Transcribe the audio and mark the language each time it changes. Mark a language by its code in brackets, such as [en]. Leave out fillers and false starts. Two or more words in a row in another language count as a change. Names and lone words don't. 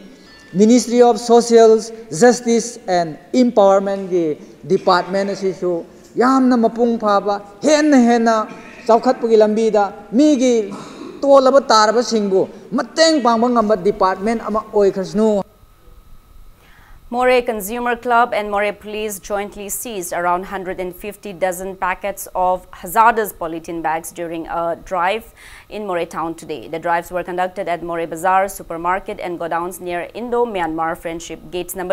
[mni] Ministry of Social Justice and Empowerment ki department asisu yamna mapung phaba hena chaukhatpagi lambi da migi tolaba taraba singbu mateng pangba ngamba department ama oikhasnu. [en] Moray Consumer Club and Moray Police jointly seized around 150 dozen packets of hazardous polythene bags during a drive in Moray town today. The drives were conducted at Moray Bazaar, supermarket and godowns near Indo-Myanmar Friendship Gates No.